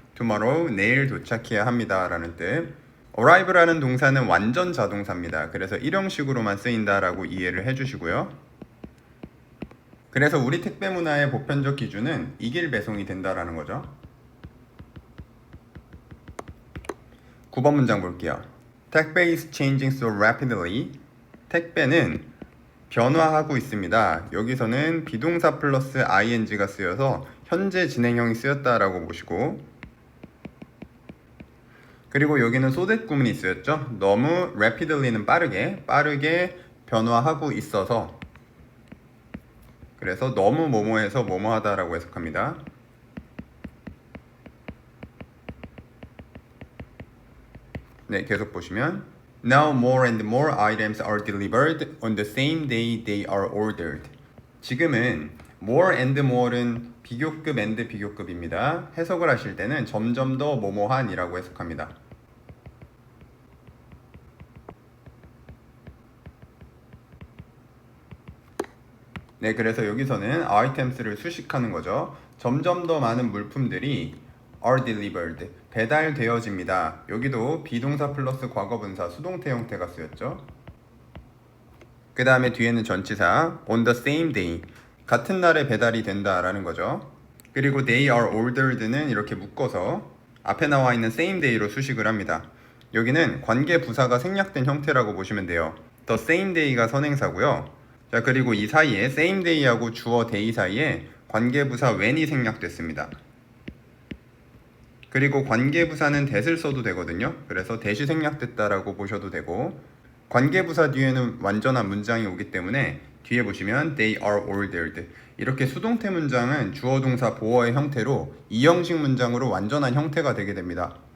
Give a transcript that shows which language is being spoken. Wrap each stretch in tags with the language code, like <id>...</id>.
<ko>tomorrow, 내일 도착해야 합니다 라는 뜻. arrive라는 동사는 완전 자동사입니다. 그래서 일형식으로만 쓰인다 라고 이해를 해주시고요. 그래서 우리 택배 문화의 보편적 기준은 이길 배송이 된다라는 거죠. 9번 문장 볼게요.</ko> <en>택배 is changing so rapidly.</en> <ko>택배는 변화하고 있습니다. 여기서는 비동사 플러스 ing가 쓰여서 현재 진행형이 쓰였다라고 보시고, 그리고 여기는 so that 구문이 쓰였죠. 너무 rapidly는 빠르게 변화하고 있어서, 그래서 너무 뭐뭐해서 뭐뭐하다라고 해석합니다. 네, 계속 보시면</ko> <en>Now more and more items are delivered on the same day they are ordered.</en> <ko>지금은 more and more는 비교급 and 비교급입니다. 해석을 하실 때는 점점 더 뭐뭐한이라고 해석합니다. 네, 그래서 여기서는 items를 수식하는 거죠. 점점 더 많은 물품들이</ko> <en>are delivered,</en> <ko>배달되어집니다. 여기도 비동사 플러스 과거분사 수동태 형태가 쓰였죠. 그 다음에 뒤에는 전치사</ko> <en>on the same day,</en> <ko>같은 날에 배달이 된다라는 거죠. 그리고</ko> <en>they are ordered</en> <ko>는 이렇게 묶어서 앞에 나와 있는 same day로 수식을 합니다. 여기는 관계 부사가 생략된 형태라고 보시면 돼요. the same day가 선행사고요. 자, 그리고 이 사이에 same day하고 주어 day 사이에 관계부사 when이 생략됐습니다. 그리고 관계부사는 that을 써도 되거든요. 그래서 that이 생략됐다라고 보셔도 되고, 관계부사 뒤에는 완전한 문장이 오기 때문에 뒤에 보시면</ko> <en>they are ordered,</en> <ko>이렇게 수동태 문장은 주어 동사 보어의 형태로 이형식 문장으로 완전한 형태가 되게 됩니다.</ko>